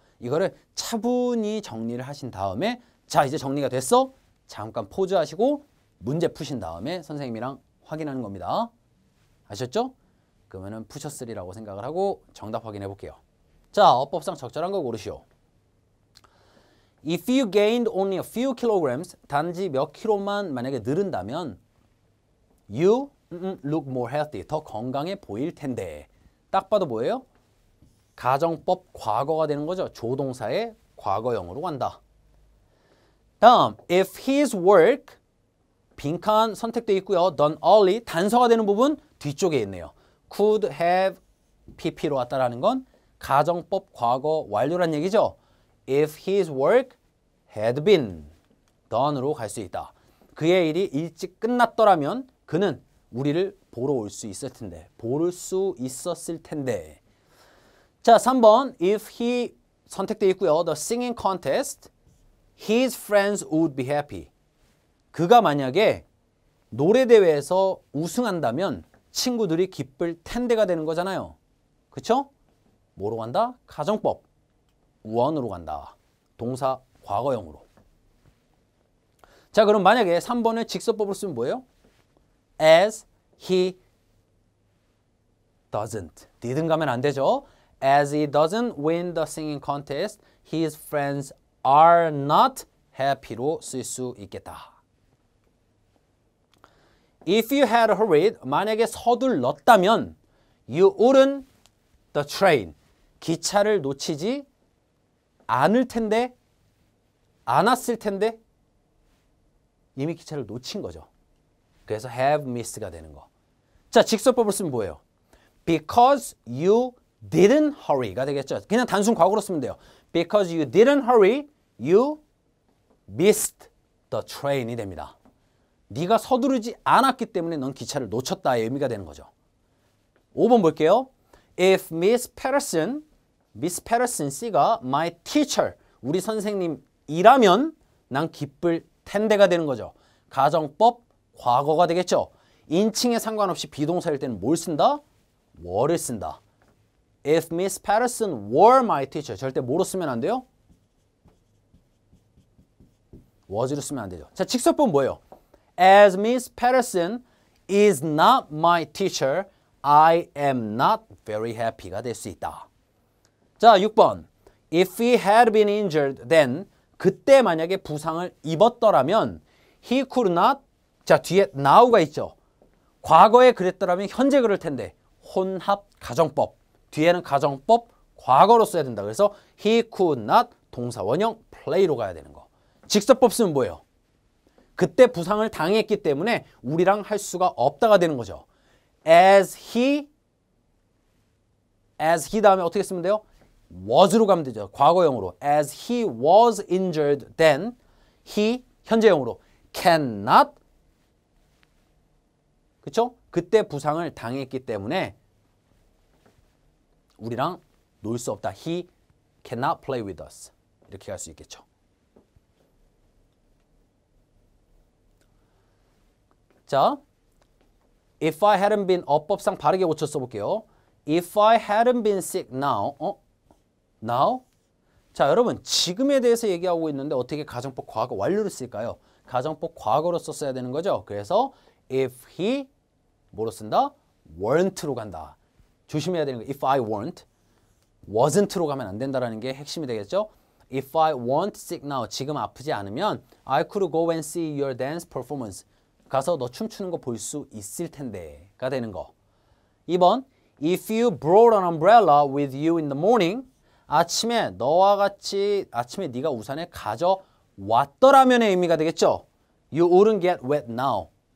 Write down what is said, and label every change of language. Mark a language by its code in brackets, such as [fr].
[ko] 이거를 차분히 정리를 하신 다음에 자, 이제 정리가 됐어? 잠깐 포즈하시고 문제 푸신 다음에 선생님이랑 확인하는 겁니다. 아셨죠? 그러면은 푸셨으리라고 생각을 하고 정답 확인해 볼게요. 자, 어법상 적절한 거 고르시오. [en] If you gained only a few kilograms, [ko] 단지 몇 킬로만 만약에 늘은다면 [en] you look more healthy, [ko] 더 건강해 보일 텐데. 딱 봐도 뭐예요? 가정법 과거가 되는 거죠. 조동사의 과거형으로 간다. 다음, [en] if his work, [ko] 빈칸 선택되어 있고요. [en] done early, [ko] 단서가 되는 부분 뒤쪽에 있네요. could have pp로 왔다라는 건 가정법 과거 완료란 얘기죠. [en] If his work had been done으로 [ko] 갈 수 있다. 그의 일이 일찍 끝났더라면 그는 우리를 보러 올 수 있을 텐데. 보를 수 있었을 텐데. 자, 3번 [en] if he [ko] 선택되어 있고요. [en] The singing contest, his friends would be happy. [ko] 그가 만약에 노래대회에서 우승한다면 친구들이 기쁠 텐데가 되는 거잖아요. 그쵸? 뭐로 간다? 가정법. 원으로 간다. 동사 과거형으로. 자, 그럼 만약에 3번을 직설법으로 쓰면 뭐예요? [en] As he doesn't. [ko] didn't 가면 안 되죠. [en] As he doesn't win the singing contest, his friends are not happy로 [ko] 쓸 수 있겠다. [en] If you had hurried, [ko] 만약에 서둘렀다면 [en] you wouldn't the train. [ko] 기차를 놓치지 않을 텐데, 않았을 텐데 이미 기차를 놓친 거죠. 그래서 have missed가 되는 거. 자, 직설법을 쓰면 뭐예요? [en] Because you didn't hurry가 [ko] 되겠죠. 그냥 단순 과거로 쓰면 돼요. [en] Because you didn't hurry, you missed the train이 [ko] 됩니다. 네가 서두르지 않았기 때문에 넌 기차를 놓쳤다의 의미가 되는 거죠. 5번 볼게요. [en] If Miss Patterson [ko] 씨가 [en] my teacher, [ko] 우리 선생님이라면 난 기쁠 텐데가 되는 거죠. 가정법 과거가 되겠죠. 인칭에 상관없이 비동사일 때는 뭘 쓴다? were를 쓴다. [en] If Miss Patterson were my teacher, [ko] 절대 뭐로 쓰면 안 돼요? was로 쓰면 안 되죠. 자, 직설법은 뭐예요? [en] As Miss Patterson is not my teacher, I am not very happy가 [ko] 될 수 있다. 자, 6번. [en] If he had been injured, then [ko] 그때 만약에 부상을 입었더라면 [en] he could not, [ko] 자, 뒤에 now가 있죠. 과거에 그랬더라면 현재 그럴 텐데 혼합 가정법. 뒤에는 가정법 과거로 써야 된다. 그래서 [en] he could not [ko] 동사 원형 play로 가야 되는 거. 직설법 쓰면 뭐예요? 그때 부상을 당했기 때문에 우리랑 할 수가 없다가 되는 거죠. [en] As he [ko] 다음에 어떻게 쓰면 돼요? was로 가면 되죠. 과거형으로. [en] As he was injured then, he [ko] 현재형으로 [en] cannot, [ko] 그쵸? 그때 부상을 당했기 때문에 우리랑 놀 수 없다. [en] He cannot play with us. [ko] 이렇게 갈 수 있겠죠. 자, [en] If I hadn't been [ko] 어법상 바르게 고쳐 써볼게요. [en] If I hadn't been sick now. Now? [ko] 자, 여러분 지금에 대해서 얘기하고 있는데 어떻게 가정법 과거 완료를 쓸까요? 가정법 과거로 썼어야 되는 거죠. 그래서 if he 뭐로 쓴다? weren't로 간다. 조심해야 되는 거. [en] If I weren't, wasn't [ko] 로 가면 안 된다라는 게 핵심이 되겠죠. [en] If I weren't sick now, [ko] 지금 아프지 않으면 [en] I could go and see your dance performance. [ko] 가서 너 춤추는 거 볼 수 있을 텐데가 되는 거. 2번, [en] if you brought an umbrella with you in the morning, [ko] 아침에 너와 같이 아침에 네가 우산을 가져왔더라면의 의미가 되겠죠. [en] You wouldn't get wet now.